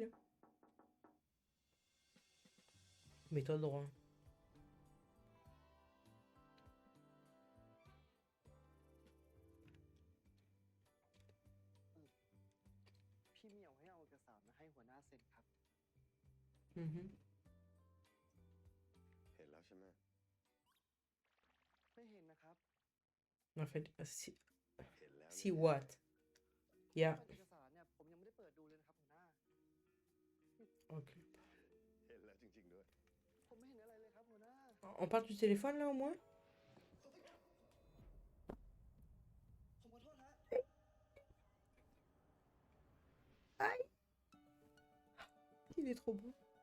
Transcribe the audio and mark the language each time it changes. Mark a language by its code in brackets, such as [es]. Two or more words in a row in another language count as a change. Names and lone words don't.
[fr] Hein? Mets-toi droit. [th] พี่เหมียวให้เอาเอกสารมาให้หัวหน้าเซ็นครับ Mhm. เห็นแล้วใช่ไหม ไม่เห็นนะครับ [fr] En fait, si, [th] เห็นแล้ว [en] si what? Yeah. [th] เอกสารเนี่ยผมยังไม่ได้เปิดดูเลยนะครับหัวหน้า [fr] Ok. [th] เห็นแล้วจริงๆด้วย ผมไม่เห็นอะไรเลยครับหัวหน้า [fr] On parle du téléphone là au moins? [th] ผมขอโทษฮะ [fr] Il est trop beau.